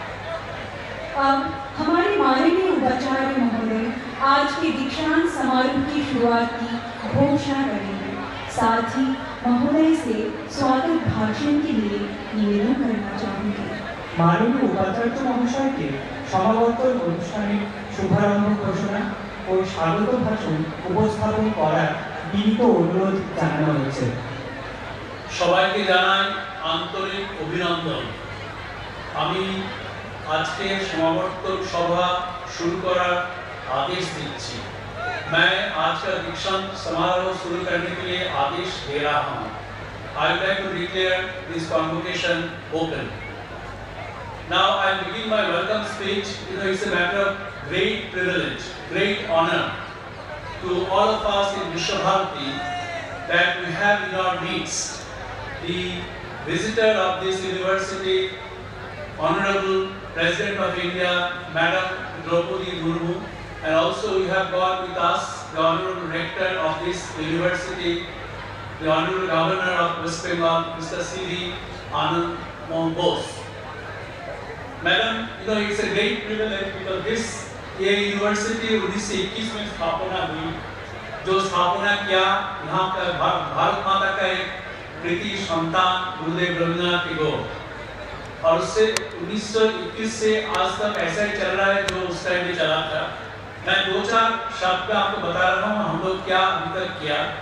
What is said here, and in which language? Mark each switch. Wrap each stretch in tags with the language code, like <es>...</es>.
<hi>अब हमारे माननीय उपाचार्य महोदय आज के दीक्षांत समारोह की शुरुआत की घोषणा करेंगे। साथ ही महोदय से स्वागत भाषण के लिए निवेदन करना चाहूँगी। माननीय उपाचार्य महोदय के</hi> <bn>সমাবর্তন অনুষ্ঠানের শুভারম্ভ ঘোষণা ও স্বাগত ভাষণ উপস্থাপন করার বিনীত অনুরোধ জানানো হয়েছে। সবাইকে জানাই আন্তরিক অভিনন্দন। আমি আজকের সমাবর্তন সভা শুরু করার</bn> <hi>आदेश दीजिए। मैं आज का दीक्षांत समारोह शुरू करने के लिए आदेश दे रहा हूँ।</hi> <en>I would like to declare this convocation open. Now I begin my welcome speech. It's a matter of great privilege, great honor to all of us in Visva-Bharati that we have in our midst the visitor of this university, Honorable President of India, Madam Draupadi Murmu, and also we have got with us the Honorable Rector of this university, the Honorable Governor of West Bengal, Mr. C.V. Anand Mohan Bose. Madam, it's a great privilege because this university 1921</en> <hi>में स्थापना हुई। जो स्थापना किया यहाँ का भारत माता का एक कृति संतान गुरुदेव रविन्द्रनाथ टैगोर, और उससे 1921 से आज तक ऐसा ही चल रहा है जो उस टाइम में चला था। मैं 2-4 शब्द आपको बता रहा हूँ हम लोग क्या अभी तक किया।</hi>